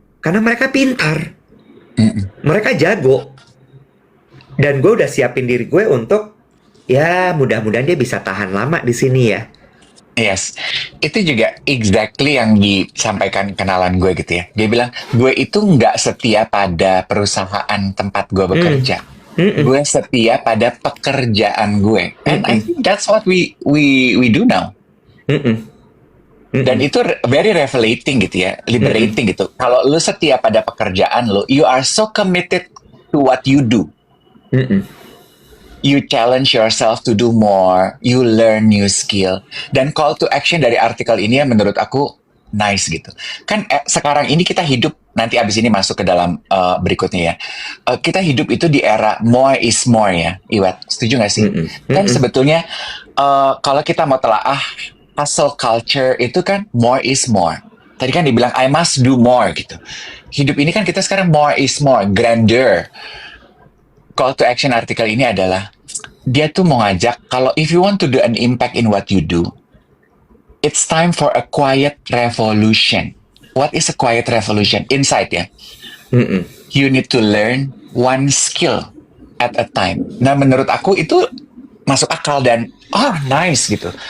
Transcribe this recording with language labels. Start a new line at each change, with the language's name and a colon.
Indonesian: Karena mereka pintar, mereka jago, dan gue udah siapin diri gue untuk ya mudah-mudahan dia bisa tahan lama di sini ya. Yes, itu juga exactly yang disampaikan kenalan gue gitu ya. Dia bilang, gue itu nggak setia pada perusahaan tempat gue bekerja. Gue setia pada pekerjaan gue.
English: And I think that's what we do now.
Indonesian: Dan itu very revelating gitu ya, liberating gitu. Kalau lu setia pada pekerjaan lu,
English: you are so committed to what you do. You challenge yourself to do more, you learn new skill.
Indonesian: Dan call to action dari artikel ini yang menurut aku nice gitu. Kan sekarang ini kita hidup, nanti abis ini masuk ke dalam berikutnya ya. Kita hidup itu di era more is more ya, Iwet. Setuju gak sih? Kan sebetulnya kalau kita mau telaah hustle culture itu kan more is more. Tadi kan dibilang
English: I must do more
Indonesian: gitu. Hidup ini kan kita sekarang more is more, grandeur.
English: Call to action
Indonesian: artikel ini adalah dia tuh mau ngajak kalau
English: if you want to do an impact in what you do, it's time for a quiet revolution. What is a quiet revolution?
Indonesian: Insight ya.
English: You need to learn one skill at a time.
Indonesian: Nah menurut aku itu masuk akal dan nice gitu.